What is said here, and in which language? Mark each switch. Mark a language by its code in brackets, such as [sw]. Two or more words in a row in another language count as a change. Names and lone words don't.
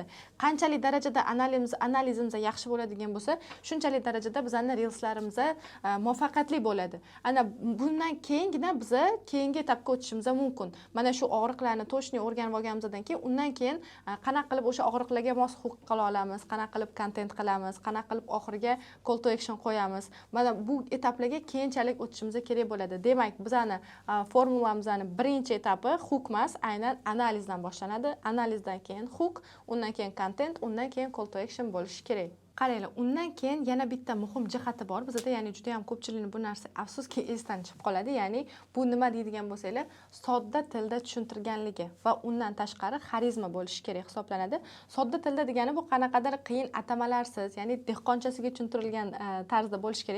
[uz] Qanchalik darajada analizimiz yaxshi bo'ladigan bo'lsa, shunchalik darajada bizning reelslarimiz muvaffaqiyatli bo'ladi. Ana bundan keyingina biz keyingi etapga o'tishimiz mumkin. Mana shu og'riqlarni to'shni o'rganib olganimizdan keyin undan keyin qanaqa qilib o'sha og'riqlarga mos hook qila olamiz, qanaqa qilib kontent qilamiz, qanaqa qilib oxiriga [en] call to action [uz] qo'yamiz. Mana bu etaplarga keyinchalik o'tishimiz kerak bo'ladi. Demak, bizani formulamizning birinchi etapi hook emas, aynan analizdan boshlanadi. Analizdan keyin hook, undan keyin kontent, undan keyin [en] call to action [uz] bo'lishi kerak. Qaranglar, undan keyin yana bitta muhim jihati bor. Bizda ya'ni juda ham ko'pchilikning bu narsa afsuski esdan chiqib qoladi. Ya'ni bu nima deydigan bo'lsanglar, sodda tilda tushuntirganligi va undan tashqari xarizma bo'lishi kerak hisoblanadi. Sodda tilda degani bu qanaqadir qiyin atamalarsiz, ya'ni dehqonchasiga tushuntirilgan tarzda bo'lishi kerak.